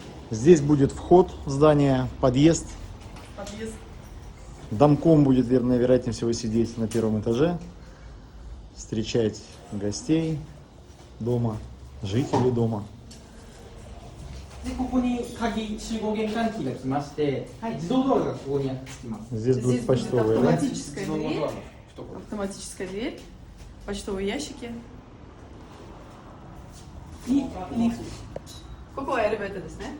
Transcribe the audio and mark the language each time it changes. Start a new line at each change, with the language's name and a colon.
Russian: Здесь будет вход в здание, подъезд. Домком будет, вероятнее всего, сидеть на первом этаже, встречать гостей дома, жителей дома.
Japanese: でここに鍵集合玄関キーが来まして、自動ドアがここにつきます。
Russian: Здесь будут почтовые, да? Автоматическая дверь, автоматическая дверь, почтовые ящики и лифт. Какой элеватор здесь, да?